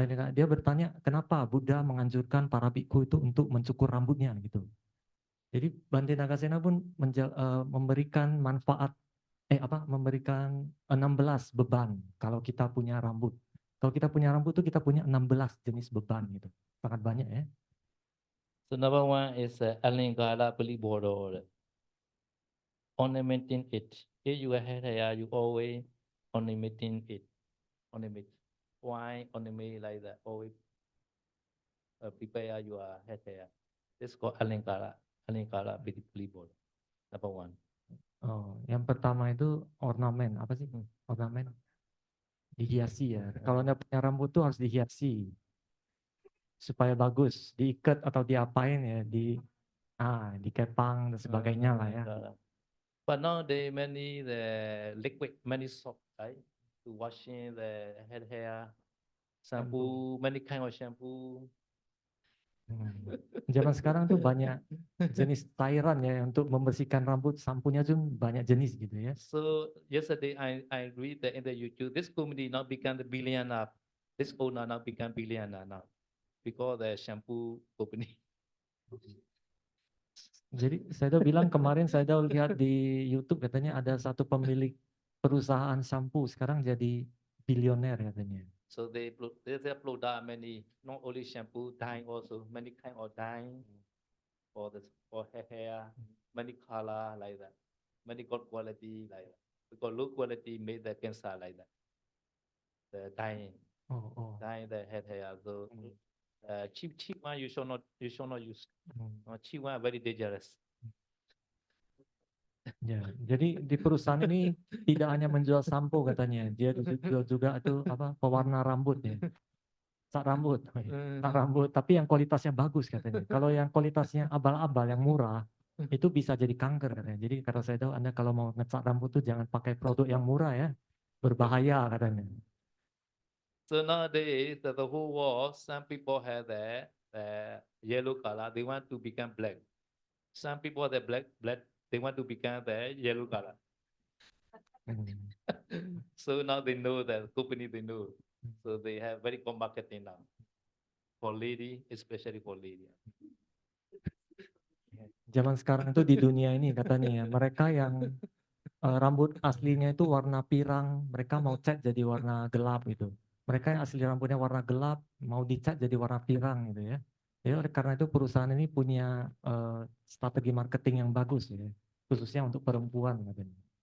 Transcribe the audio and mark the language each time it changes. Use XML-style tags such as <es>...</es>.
<id>Dia bertanya, kenapa Buddha menganjurkan para bhikkhu itu untuk mencukur rambutnya gitu. Jadi Bante Nagasena pun memberikan manfaat, memberikan 16 beban kalau kita punya rambut. Kalau kita punya rambut itu kita punya 16 jenis beban gitu. Sangat banyak ya.</id> <en>So number one is Alingala Paliboda, ornamenting it. If you have hair, you always ornamenting it. Ornament. Why ornament like that? Always prepare your head hair. This is called Alingala Paliboda. Number one.</en> <id>Oh, yang pertama itu ornamen, apa sih? Ornamen dihiasi ya. Kalau Anda punya rambut tuh harus dihiasi supaya bagus, diikat atau diapain ya, dikepang dan sebagainya lah ya.</id> <en>But now they many the liquid, many soap, right? To washing the head hair, shampoo, many kind of shampoo.</en> <id>Zaman sekarang tuh banyak jenis cairan ya untuk membersihkan rambut, sampunya tuh banyak jenis gitu ya.</id> <en>So yesterday I read that in the YouTube, this company now become the billionaire. This owner now become billionaire now because the shampoo company.</en> <id>Jadi saya udah bilang kemarin saya udah lihat di YouTube katanya ada satu pemilik perusahaan shampoo sekarang jadi bilioner katanya.</id> <en>So there's a product many, not only shampoo, dye also, many kind of dye for hair, many color like that, many good quality like that. Because low quality made the cancer like that. The dyeing, Oh, oh. dyeing the hair. So cheap one you should not use. Cheap one very dangerous.</en> <id>Ya, jadi di perusahaan ini tidak hanya menjual sampo katanya, dia jual juga itu apa pewarna rambut ya, cat rambut, cat rambut, tapi yang kualitasnya bagus katanya. Kalau yang kualitasnya abal-abal, yang murah, itu bisa jadi kanker katanya. Jadi kata saya tahu Anda kalau mau ngecat rambut tuh jangan pakai produk yang murah ya, berbahaya katanya.</id> <en>So nowadays, the whole world, some people have the yellow color, they want to become black. Some people the black, they want to become the yellow color. So now they know that company they know. So they have very good marketing now. For lady, especially for lady.</en> <id>Zaman sekarang itu di dunia ini katanya ya, mereka yang rambut aslinya itu warna pirang, mereka mau cat jadi warna gelap gitu. Mereka yang asli rambutnya warna gelap, mau dicat jadi warna pirang gitu ya. Jadi oleh karena itu perusahaan ini punya strategi marketing yang bagus ya, khususnya untuk perempuan katanya.</id>